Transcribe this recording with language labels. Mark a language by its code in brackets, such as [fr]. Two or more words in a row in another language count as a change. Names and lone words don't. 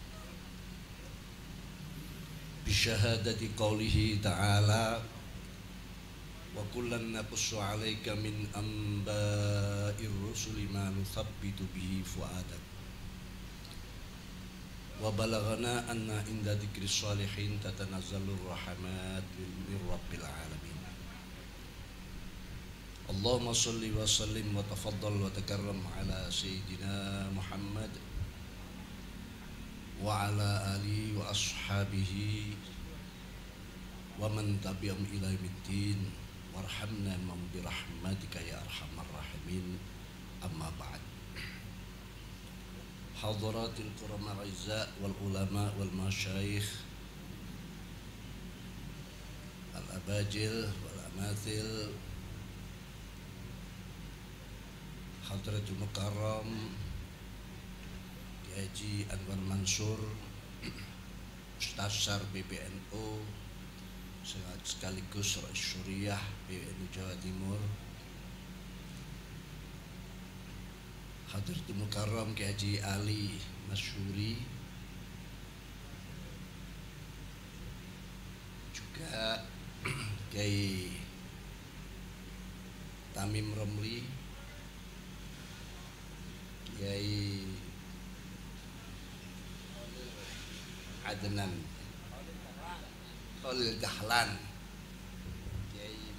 [ar] بشهادة قوله تعالى وكلا نقص عليك من أنباء الرسل ما نثبت به فؤادك وبلغنا أن عند ذكر الصالحين تتنزل الرحمة من رب العالمين. اللهم صل وسلم وتفضل وتكرم على سيدنا محمد وعلى آله وأصحابه ومن تبعهم إلى يوم الدين وارحمنا برحمتك يا أرحم الراحمين. أما بعد. حضرات الكرماء الأعزاء والعلماء والمشايخ الأفاضل والأماثل, حضرة المكرم [id] Kiai Haji Anwar Mansur, Ustaz Sar PBNU sekaligus Rais Syuriah PBNU Jawa Timur, [ar] حضرة المكرم [id] Kiai Haji Ali Masyuri, juga Kiai Tamim Romli, Kiai Adnan Khalil Dahlan, Kiai